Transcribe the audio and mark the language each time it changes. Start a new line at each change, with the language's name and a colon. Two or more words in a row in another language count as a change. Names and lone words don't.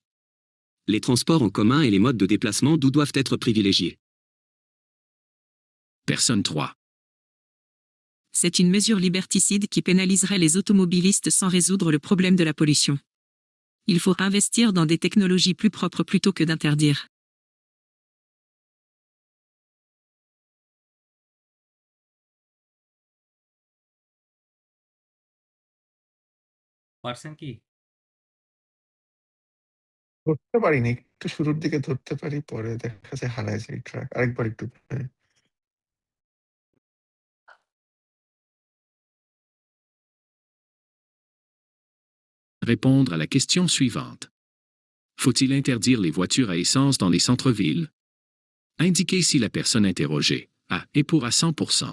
French: Les transports en commun et les modes de déplacement doivent être privilégiés. Personne 3. C'est une mesure liberticide qui pénaliserait les automobilistes sans résoudre le problème de la pollution. Il faut investir dans des technologies plus propres plutôt que d'interdire.
Bangla: পারছেন কি? ধরতে পারিনি, একটু শুরুর দিকে ধরতে পারি, পরে দেখা যায় হারায় যায় ট্র্যাক। আরেকবার একটু ধরে।
French: Répondre à la question suivante. Faut-il interdire les voitures à essence dans les centres-villes? Indiquez si la personne interrogée A est pour à 100%.